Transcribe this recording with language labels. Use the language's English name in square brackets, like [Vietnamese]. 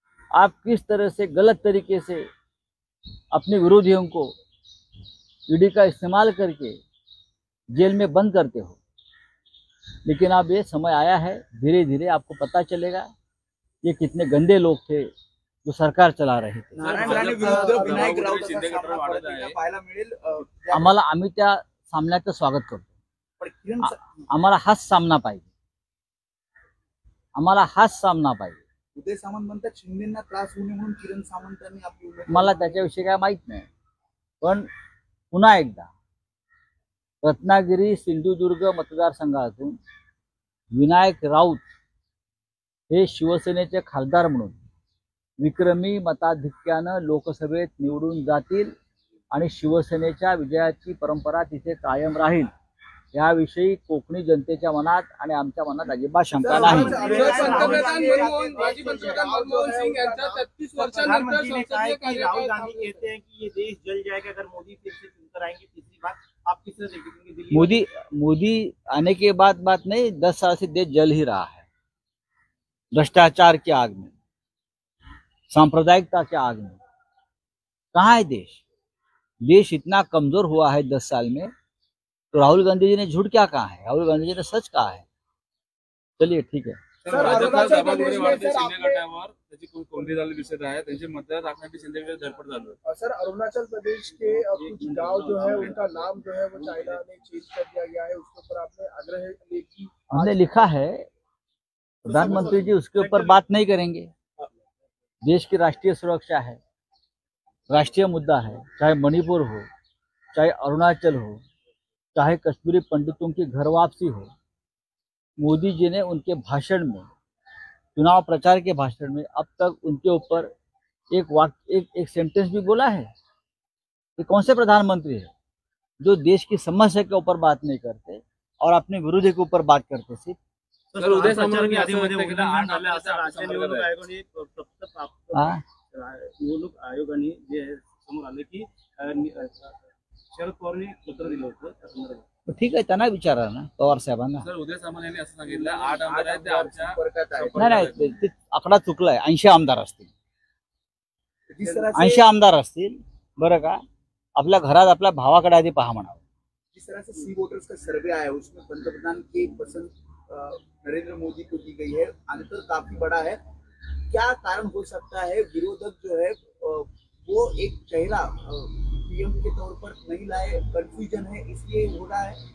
[Hindi] आप किस तरह से गलत तरीके से अपने विरोधियों को ईडी का इस्तेमाल करके जेल में बंद करते हो। लेकिन अब ये समय आया है, धीरे धीरे आपको पता चलेगा ये कितने गंदे लोग थे जो सरकार चला रहे थे। [Marathi] नारायण राणे विरुद्ध विनायक राऊत असा सामना परत एकदा पाहायला मिळेल. आम्ही त्या सामन्याचं स्वागत करतो. पण किरण आम्हाला हाच सामना पाहिजे, आम्हाला हाच सामना पाहिजे. उदय सामंत म्हणतात शिंदेना त्रास होऊ नये म्हणून किरण सामंतांनी आपली उमेदवारी मला त्याच्याविषयी काय माहित नाही, पण पुन्हा एकदा रत्नागिरी सिंधुदुर्ग मतदारसंघातून विनायक राऊत हे शिवसेनेचे खासदार म्हणून विक्रमी मताधिक्यानं लोकसभेत निवडून जातील आणि शिवसेनेच्या विजयाची परंपरा तिथे कायम राहील याविषयी कोकणी जनतेच्या मनात आणि आमच्या मनात अजिबात शंका नाही. माजी पंतप्रधान मनमोहन सिंह यांचा 33 वर्षांनंतर संसदीय कार्यकाळ [Hindi] राहुल गांधी कहते हैं कि ये देश जल जाएगा अगर मोदी फिर से चुनकर आएंगे तीसरी बार. आप किस तरह देखेंगे दिल्ली मोदी आने के बाद बात नहीं, 10 साल से देश जल ही रहा है भ्रष्टाचार की आग में, सांप्रदायिकता की आग में. कहाँ है देश इतना कमजोर हुआ है 10 साल में. तो राहुल गांधी जी ने झूठ क्या कहा है, राहुल गांधी जी ने सच कहा है. चलिए ठीक है. [Marathi] अरुणाचल प्रदेश में शिंदे गटावर त्याची कोणती झालेली दिसत आहे, त्यांचे मतदार राखण्यासाठी शिंदेकडे धडपड चालू है. [Hindi] सर अरुणाचल प्रदेश के कुछ गांव जो है उनका नाम जो है वो चाइना ने चेंज कर दिया गया है, उसके ऊपर आपने आग्रह की. हमने लिखा है, प्रधानमंत्री जी उसके ऊपर बात नहीं करेंगे. देश की राष्ट्रीय सुरक्षा है, राष्ट्रीय मुद्दा है, चाहे मणिपुर हो, चाहे अरुणाचल हो, चाहे कश्मीरी पंडितों की घर वापसी हो. मोदी जी ने उनके भाषण में, चुनाव प्रचार के भाषण में अब तक उनके ऊपर एक सेंटेंस भी बोला है. ये कौन से प्रधानमंत्री है जो देश की समस्या के ऊपर बात नहीं करते और अपने विरोधी के ऊपर बात करते. सिर्फ [Marathi] तर उदय सामंत यादीमध्ये उल्लेख 8 आमदार निवडणूक आयोगाने निवडणूक आयोगाने जे समोर आले की शरद पवारने पत्र दिलं होतं त्या संदर्भात. ठीक आहे, त्यांना विचारा ना पवार साहेबांना. सर उदय सामंत यांनी असं सांगितलं 8 आमदार आहेत ते आमच्या संपर्कात आहे. नाही ते आकडा चुकलाय. 80 आमदार असतील, [Hindi] जिस तरह से [Marathi] 80 आमदार असतील. बरं का, आपल्या घरात आपल्या भावाकडे आधी पहा म्हणावं. [Hindi] जिस तरह से सी वोटर्स का सर्वे आया उसमें पंतप्रधान की पसंद नरेंद्र मोदी को दी गई है. अंतर काफी बड़ा है. क्या कारण हो सकता है? विरोधक जो है वो एक चेहरा पीएम के तौर पर नहीं लाए, कंफ्यूजन है, इसलिए हो रहा है.